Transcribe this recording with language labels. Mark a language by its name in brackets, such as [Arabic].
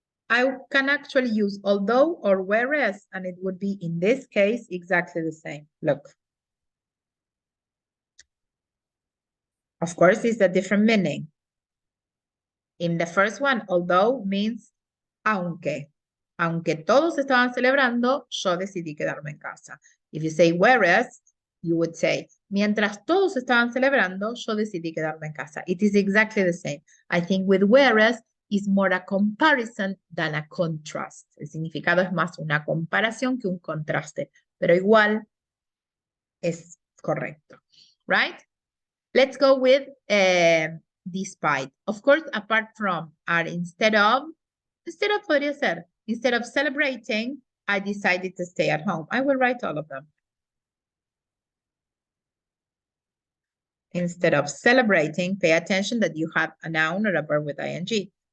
[English] I can actually use although or whereas, and it would be in this case exactly the same. Look. Of course, it's a different meaning. In the first one, although means aunque. [Spanish] Aunque todos estaban celebrando, yo decidí quedarme en casa. [English] If you say whereas, you would say, [Spanish] mientras todos estaban celebrando, yo decidí quedarme en casa. [English] It is exactly the same. I think with whereas is more a comparison than a contrast. [Spanish] El significado es más una comparación que un contraste, pero igual es correcto, [English] right? Let's go with despite. Of course, apart from are instead of [Spanish] podría ser, [English] instead of celebrating, I decided to stay at home. I will write all of them. Instead of celebrating, pay attention that you have a noun or a verb with ing.